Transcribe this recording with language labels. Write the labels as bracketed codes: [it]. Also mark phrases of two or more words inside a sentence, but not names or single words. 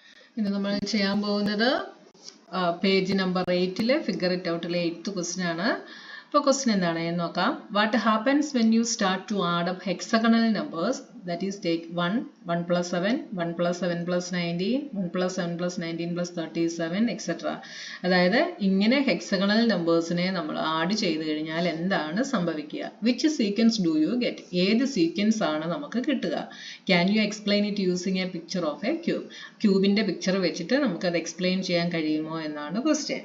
[ml] ഇന്ന് നമ്മൾ ചെയ്യാൻ പോകുന്നത് [en] page number [ml] 8 ഫിഗർ ഇറ്റ് ഔട്ടിലെ [en] 8th question [ml] ആണ്. അപ്പോൾ ക്വസ്റ്റ്യൻ എന്താണ് എന്ന് നോക്കാം. [en] what happens when you start to add up hexagonal numbers, that is take 1, 1 plus 7, 1 plus 7 plus 19, 1 plus 7 plus 19 plus 37 etc. [ml] അതായത് ഇങ്ങനെ ഹെക്സഗണൽ നമ്പേഴ്സിനെ നമ്മൾ ആഡ് ചെയ്ത് കഴിഞ്ഞാൽ എന്താണ് സംഭവിക്കുക? [en] which sequence do you get? [ml] ഏത് സീക്വൻസ് ആണ് നമുക്ക് കിട്ടുക? [en] can you explain it using a picture of a cube? [ml] ക്യൂബിന്റെ പിക്ചർ വെച്ചിട്ട് നമുക്കത് എക്സ്പ്ലെയിൻ ചെയ്യാൻ കഴിയുമോ എന്നാണ് ക്വസ്റ്റ്യൻ.